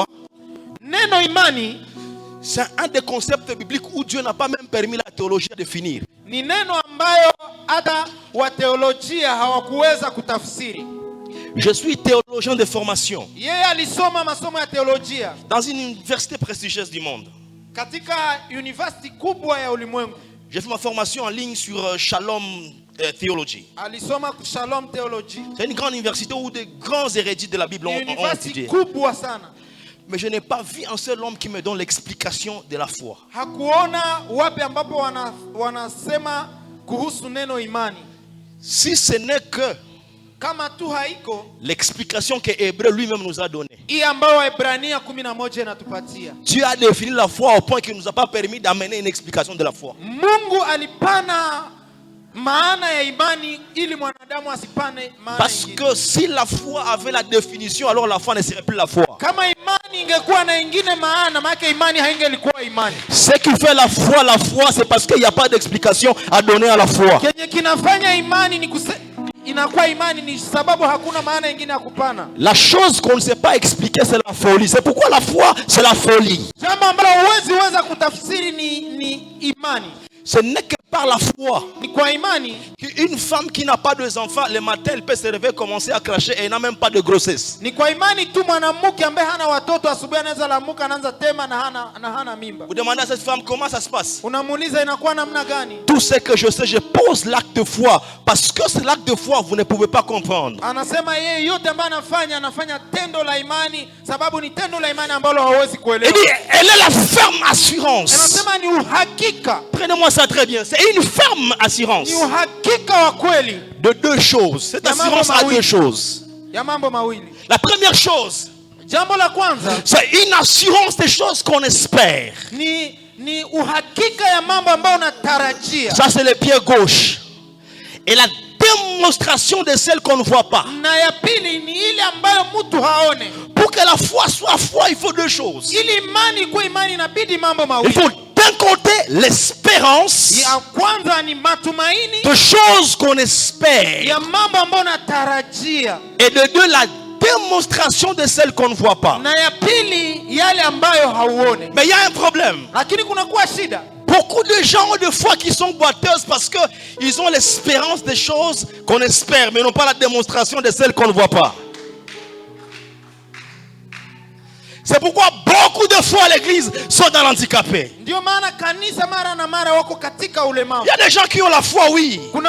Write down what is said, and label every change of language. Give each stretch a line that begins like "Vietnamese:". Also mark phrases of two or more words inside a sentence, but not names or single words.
Swahili: Neno imani
French: c'est un des concepts bibliques où Dieu n'a pas même permis la théologie à définir.
Swahili: ni neno ambayo hata wa teolojia hawakuweza kutafsiri.
French: Je suis théologien de formation
Swahili: Yeye alisoma masomo ya teolojia
French: dans une université prestigieuse du monde.
Swahili: katika university kubwa ya ulimwengu.
French: J'ai fait ma formation en ligne sur Shalom Theology.
Swahili: Alisoma Shalom Theology.
French: C'est une grande université où de grands érudits de la Bible ont University étudié.
Swahili: kubwa sana.
French: Mais je n'ai pas vu un seul homme qui me donne l'explication de la foi.
Swahili: Hakuona wapi ambapo wanasema kuhusu neno imani.
French: Si ce n'est que
Swahili: Kama tu haiko
French: l'explication que Hébreu lui-même nous a donnée.
Swahili: hii ambayo Waebrania 11 inatupatia.
French: Dieu a défini la foi au point qu'il ne nous a pas permis d'amener une explication de la foi.
Swahili: Mungu alipana maana ya imani ili mwanadamu asipane maana
French: Parce
Swahili: ingine.
French: que si la foi avait la définition, alors la foi ne serait plus la foi.
Swahili: Kama imani ingekuwa na ingine maana, maana imani haingelikuwa imani.
French: Ce qui fait la foi, c'est parce qu'il n'y a pas d'explication à donner à la foi.
Swahili: Kenye kinafanya imani ni inakuwa imani, ni sababu hakuna maana nyingine ya kupana.
French: La chose qu'on ne sait pas expliquer, c'est la folie. C'est pourquoi la foi, c'est la folie.
Swahili: Jambo ambalo huwezi weza kutafsiri ni imani.
French: Ce n'est que par la foi.
Swahili: Ni kwa imani.
French: Une femme qui n'a pas d'enfants, le matin, elle peut se réveiller, commencer à cracher et elle n'a même pas de grossesse.
Swahili: Ni kwa imani tu mwanamke ambaye hana watoto asubuhi anaweza lamuka anaanza tema na hana mimba.
French: Vous demandez à cette femme comment ça se passe.
Swahili: Unamuuliza inakuwa namna gani?
French: Tout ce que je sais, je pose l'acte de foi. Parce que c'est l'acte de foi, vous ne pouvez pas comprendre.
Swahili: Anasema yeye yote ambaye anafanya tendo la imani, sababu ni tendo la imani ambalo hawezi kuelewa.
French: Elle est la ferme assurance.
Swahili: Anasema ni uhakika.
French: Prenez-moi ça très bien. C'est une ferme assurance.
Swahili: Ni uhakika wa kweli.
French: De deux choses. Cette assurance a deux choses.
Swahili: Ya mambo mawili.
French: La première chose,
Swahili: jambo la kwanza,
French: c'est une assurance des choses qu'on espère.
Swahili: Ni uhakika ya mambo ambayo unatarajia.
French: Ça c'est le pied gauche. Et la démonstration de celle qu'on ne voit pas.
Swahili: Na ya pili ni ile ambayo mtu haone.
French: Pour que la foi soit foi, il faut deux choses.
Swahili: Ili imani kwa imani inabidi mambo mawili.
French: Il faut d'un côté l'espérance
Swahili: ya kwanza ni matumaini
French: de choses qu'on espère.
Swahili: Ya mambo ambayo unatarajia.
French: Et de deux, la démonstration de celles qu'on ne voit pas.
Swahili: Na ya pili yale ambayo hauone.
French: Mais il y a un problème.
Swahili: Lakini kuna kuwa shida.
French: Beaucoup de gens ont de foi qui sont boiteuses parce qu'ils ont l'espérance des choses qu'on espère, mais n'ont pas la démonstration de celles qu'on ne voit pas. C'est pourquoi beaucoup de fois à l'église sont dans l'handicapé. Il y a des gens qui ont la foi, oui.